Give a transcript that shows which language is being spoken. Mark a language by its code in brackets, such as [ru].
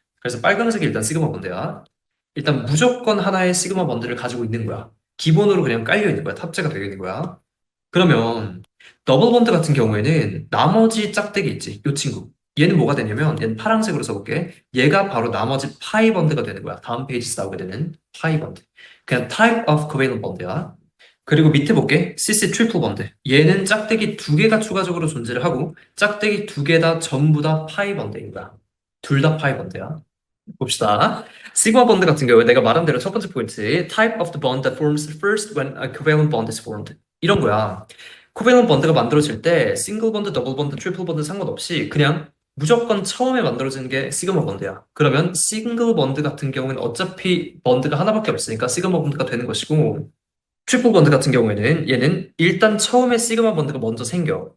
[ko] 그래서 빨간색이 일단 시그마 번드야. 일단 무조건 하나의 시그마 번드를 가지고 있는 거야. 기본으로 그냥 깔려 있는 거야. 탑재가 되어 있는 거야. 그러면 더블 번드 같은 경우에는 나머지 짝대기 있지. 이 친구. 얘는 뭐가 되냐면 얘는 파란색으로 써볼게. 얘가 바로 나머지 파이 번드가 되는 거야. 다음 페이지에서 나오게 되는 파이 번드. 그냥 [en] type of covalent bond [ko] 야. 그리고 밑에 볼게. CC 트리플 번드. 얘는 짝대기 두 개가 추가적으로 존재를 하고 짝대기 두 개 다 전부 다 파이 번드인 거야. 둘 다 파이 번드야. 봅시다. 시그마 번드 같은 경우에 내가 말한 대로 첫 번째 포인트 [en] type of the bond that forms first when a covalent bond is formed [ko] 이런 거야. 코밸런 번드가 만들어질 때 싱글 번드, 더블 번드, 트리플 번드 상관없이 그냥 무조건 처음에 만들어지는 게 시그마 번드야. 그러면 싱글 번드 같은 경우는 어차피 번드가 하나밖에 없으니까 시그마 번드가 되는 것이고 트리플 번드 같은 경우에는 얘는 일단 처음에 시그마 번드가 먼저 생겨.